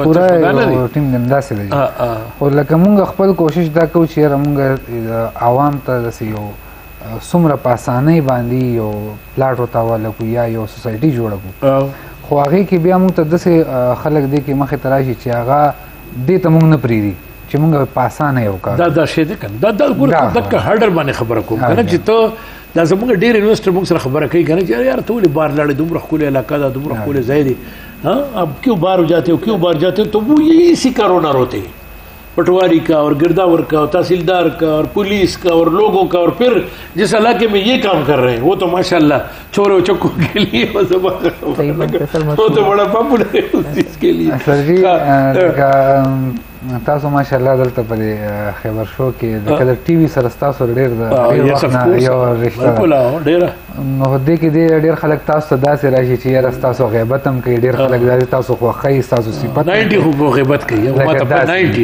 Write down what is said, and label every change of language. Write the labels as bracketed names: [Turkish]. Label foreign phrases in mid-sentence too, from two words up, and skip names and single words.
[Pashto] ټیم داسې دی او لکه موږ خپل کوشش دا کوو چې موږ عوام ته داسې یو څومره په اسانۍ باندې یو پلاټ ورته کو یا یو سوسایټي جوړه کړو خو هغې کې بیا موږ ته داسې خلک دی کې مخې ته راشي چې هغه دې ته موږ نه پرېږدي چې موږ په اسانه یو کار دا شی دی کنه دا دغه هډر باندې خبره کوم کنه چې ته دا زموږ ډېر انویسټر موږ سره خبره کوي کنه چې یار ته ولې بار لاړې دومره ښکلې علاقه ده دومره ښکلې ځای دی [Urdu] اب کیوں باہر جاتے ہو کیوں باہر جاتے ہو تو وہ یہی اسی کا رونا روتے ہیں پٹواری کا اور گرداور کا اور تحصیلدار کا اور پولیس کا اور لوگوں کا اور پھر جس علاقے میں یہ کام کر رہے ہیں وہ تو ماشاءاللہ چھوڑو چکو کے لیے وہ تو بڑا پاپولر ہے اس چیز کے لیے [Pashto] سر جی تاسو ماشاءالله دلته په خبر شو کې د کلر ټي وي سره تاسو ډېر د یو رشتہ ډېر نو دې کې ډېر خلک تاسو ته داسې راشي چې یاره تاسو غیبت هم کوي ډېر خلک تاسو خوښوي تاسو صفت 90 خو غیبت کوي ما ته 90